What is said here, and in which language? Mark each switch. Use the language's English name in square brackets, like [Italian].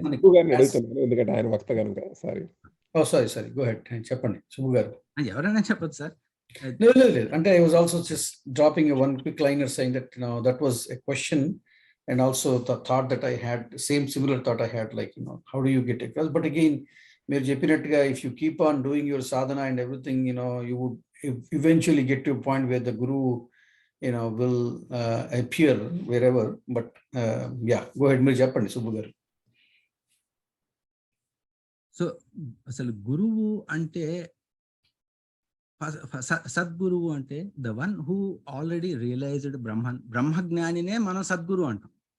[Telugu] సుబ్బు గారిని అడుగుతున్నాను, ఎందుకంటే ఆయన వక్త కనుక. [English] sorry go ahead, [Telugu] చెప్పండి సుబ్బు గారు. ఎవరైనా చెప్పచ్చు సార్. లేదు, అంటే [English] I was also just dropping one quick liner saying that that was a question, and also the thought that I had, similar thought I had, like how do you get it? But again, [Telugu] మీరు చెప్పినట్టుగా [English] if you keep on doing your sadhana and everything, you would eventually get to a point where the guru will appear wherever. But yeah, go ahead, [Telugu] మీరు చెప్పండి [English] Subbu garu. [Telugu] So అసలు గురువు అంటే సద్గురువు అంటే [English] the one who already realised [Telugu] బ్రహ్మజ్ఞానినే మనం సద్గురు అంటాం.